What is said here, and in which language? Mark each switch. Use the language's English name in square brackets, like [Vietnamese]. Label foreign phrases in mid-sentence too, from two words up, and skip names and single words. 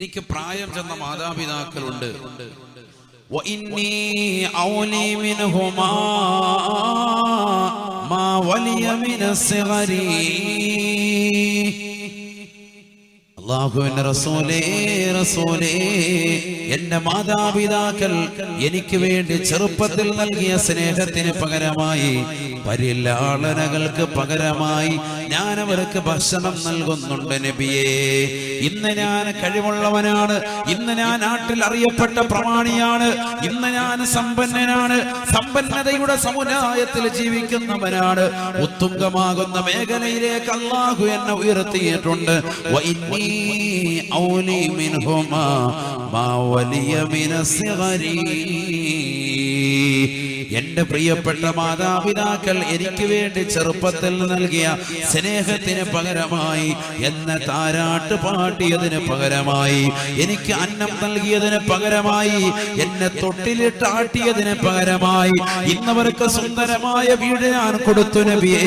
[Malayalam] എനിക്ക് പ്രായം ചെന്ന മാതാപിതാക്കളുണ്ട്. [Arabic] وإني أولي منهما ما ولي من الصغر. [Malayalam] അല്ലാഹുവിന്റെ റസൂലേ എന്റെ മാതാപിതാക്കൾ എനിക്ക് വേണ്ടി ചെറുപ്പത്തിൽ നൽകിയ സ്നേഹത്തിന് പകരമായി, പരിലാളനകൾക്ക് പകരമായി ഞാൻ അവർക്ക് ഭക്ഷണം നൽകുന്നുണ്ട് നബിയേ. ഇന്ന് ഞാൻ കഴിവുള്ളവനാണ്, ഇന്ന് ഞാൻ നാട്ടിൽ അറിയപ്പെട്ട പ്രമാണിയാണ്, ഇന്ന് ഞാൻ സമ്പന്നനാണ്, സമ്പന്നതയുടെ സമുദായത്തിൽ ജീവിക്കുന്നവനാണ്. ഉത്തുംഗമാകുന്ന മേഖലയിലേക്ക് അല്ലാഹു എന്നെ ഉയർത്തിയിട്ടുണ്ട്. [Arabic] أولي منهما ما ولي من الصغر. [Malayalam] എന്റെ പ്രിയപ്പെട്ട മാതാപിതാക്കൾ എനിക്ക് വേണ്ടി ചെറുപ്പത്തിൽ നൽകിയ സ്നേഹത്തിന് പകരമായി, എന്നെ താരാട്ട് പാട്ടിയതിന് പകരമായി, എനിക്ക് അന്നം നൽകിയതിന് പകരമായി, എന്നെ തൊട്ടിലിട്ടാട്ടിയതിന് പകരമായി ഇന്നവർക്ക് സുന്ദരമായ വീട് ഞാൻ കൊടുത്തു നബിയേ.